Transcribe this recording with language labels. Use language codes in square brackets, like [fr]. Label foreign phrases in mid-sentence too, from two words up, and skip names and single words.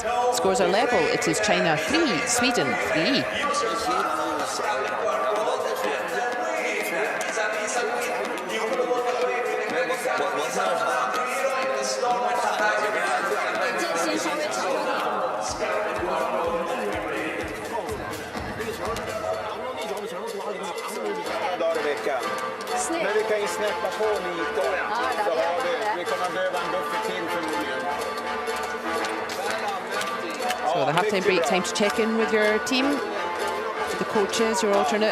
[en] Scores are level. It is China 3, Sweden 3. [zh] 间隙稍微长了点。 [sv] Dagar i veckan. Men vi kan ju snäppa på lite. Så har vi kommer behöva en buffert till förmodligen. [en] So the halftime break, time to check in with your team, the coaches, your alternate.